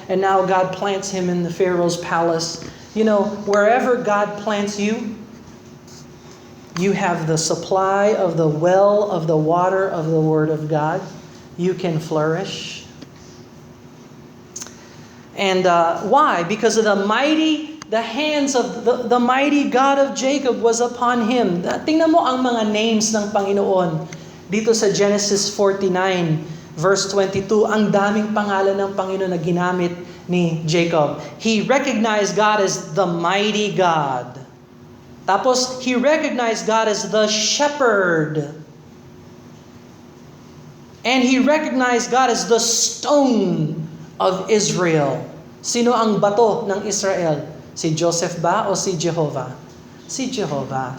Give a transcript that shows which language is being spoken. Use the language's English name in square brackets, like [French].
[English] And now God plants him in the Pharaoh's palace. You know, wherever God plants you, you have the supply of the well of the water of the Word of God. You can flourish. And why? Because of the hands of the mighty God of Jacob was upon him. [Filipino] Tingnan mo ang mga names ng Panginoon. Dito sa Genesis 49, verse 22, ang daming pangalan ng Panginoon na ginamit ni Jacob. [English] He recognized God as the mighty God. Tapos, he recognized God as the shepherd. And he recognized God as the stone of Israel. [Filipino] Sino ang bato ng Israel? Si Joseph ba o si Jehovah? Si Jehovah.